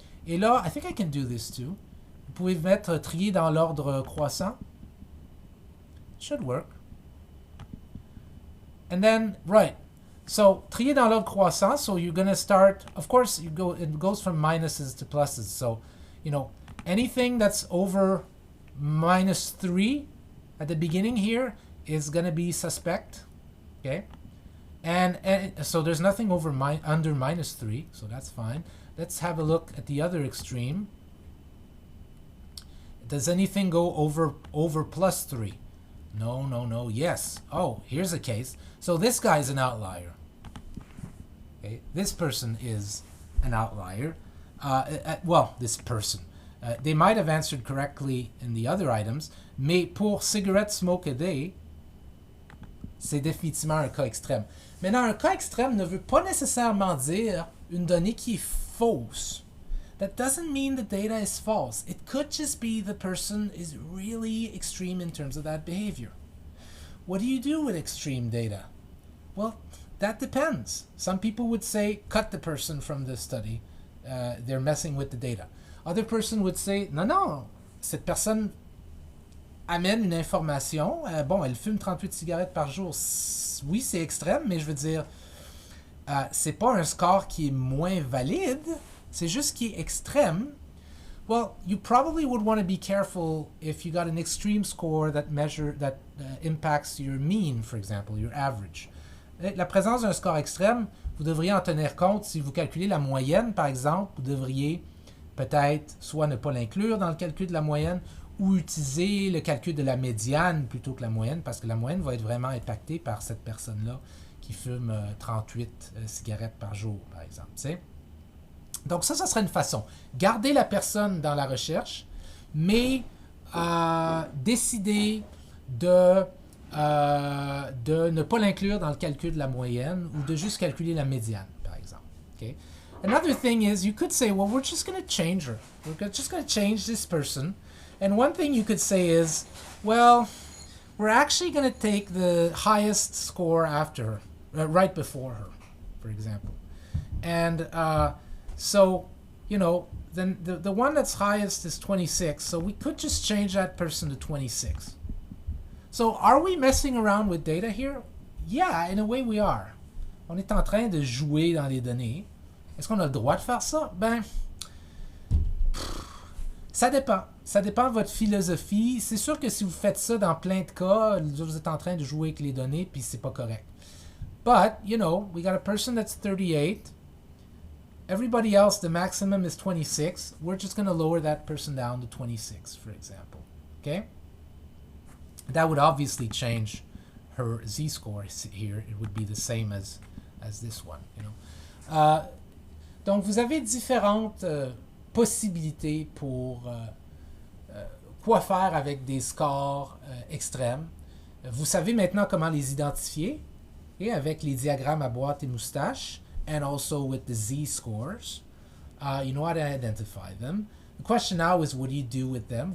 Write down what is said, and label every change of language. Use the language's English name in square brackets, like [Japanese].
[French] Et là, [English] I think I can do this too. [French] Vous pouvez mettre trier dans l'ordre croissant. [English] Should work. And then, right. So, [French] trier dans l'ordre croissant, [English] so you're going to start, of course, it goes from minuses to pluses. So, anything that's over -3 at the beginning here is going to be suspect. Okay? And so there's nothing under -3, so that's fine. Let's have a look at the other extreme. Does anything go over +3? No. Yes. Oh, here's a case. So this guy's an outlier. Okay, this person is an outlier. This person. They might have answered correctly in the other items, [French] mais pour [English] cigarette smoke a day, [French] c'est définitivement un cas extrême. Maintenant, un cas extrême ne veut pas nécessairement dire une donnée qui est fausse. [English] That doesn't mean the data is false. It could just be the person is really extreme in terms of that behavior. What do you do with extreme data? Well, that depends. Some people would say, cut the person from the study. They're messing with the data. Other person would say, [French] non, cette personne amène une information. Elle fume 38 cigarettes par jour. Oui, c'est extrême, mais je veux dire, c'est pas un score qui est moins valide. C'est juste qui est extrême. [English] Well, you probably would want to be careful if you got an extreme score that impacts your mean, for example, your average. [French] La présence d'un score extrême, vous devriez en tenir compte. Si vous calculez la moyenne, par exemple, vous devriez peut-être soit ne pas l'inclure dans le calcul de la moyenne ou utiliser le calcul de la médiane plutôt que la moyenne, parce que la moyenne va être vraiment impactée par cette personne-là qui fume 38 cigarettes par jour, par exemple. T'sais? Donc ça serait une façon. Garder la personne dans la recherche, mais décider de ne pas l'inclure dans le calcul de la moyenne ou de juste calculer la médiane, par exemple. [English] Okay? Another thing is you could say, well, we're just going to change her. We're just going to change this person. And one thing you could say is, well, we're actually going to take the highest score after her, right before her, for example. And so, then the one that's highest is 26, so we could just change that person to 26. So are we messing around with data here? Yeah, in a way we are. [French] On est en train de jouer dans les données. Est-ce qu'on a le droit de faire ça? Ça dépend. Ça dépend de votre philosophie. C'est sûr que si vous faites ça dans plein de cas, vous êtes en train de jouer avec les données, puis c'est pas correct. [English] But, we got a person that's 38. Everybody else, the maximum is 26. We're just going to lower that person down to 26, for example. Okay? That would obviously change her z-score here. It would be the same as this one. [French] Donc, vous avez différentes possibilités pour quoi faire avec des scores extrêmes. Vous savez maintenant comment les identifier, et avec les diagrammes à boîte et moustache, [English] and also with the z-scores. You know how to identify them. The question now is, what do you do with them?